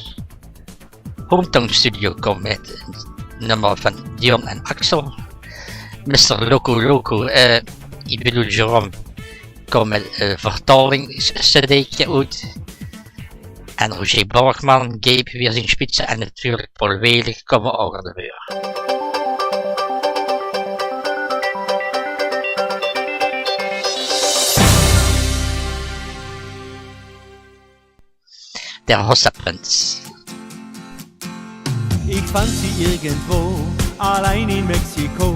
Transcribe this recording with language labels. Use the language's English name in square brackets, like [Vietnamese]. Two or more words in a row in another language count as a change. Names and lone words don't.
[Dutch] Hometown Studio komt met een nummer van Dion en Axel. Mr. Loco, ik bedoel Jerome, komt met een vertalingscd'tje uit. En Roger Borgman, Gabe weer zijn spitsen en natuurlijk Paul Welig komen ook aan de beurt. [German] Der Hossaprins. Ich fand sie irgendwo, allein in Mexiko.